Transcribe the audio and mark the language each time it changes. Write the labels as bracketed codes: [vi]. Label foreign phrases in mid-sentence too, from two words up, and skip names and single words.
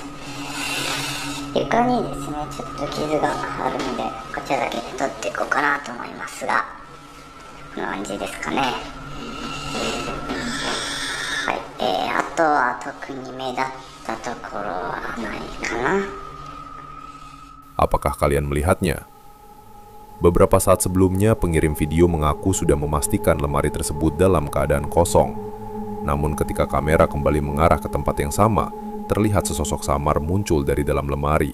[ja] 床にですね、ちょっと傷があるので、こちらだけ取っていこうかなと思いますが、こんな感じですかね。あとは特に目立ったところはないかな。 [id] Apakah kalian melihatnya? Beberapa saat sebelumnya, pengirim video mengaku sudah memastikan lemari tersebut dalam keadaan kosong. Namun ketika kamera kembali mengarah ke tempat yang sama, terlihat sesosok samar muncul dari dalam lemari.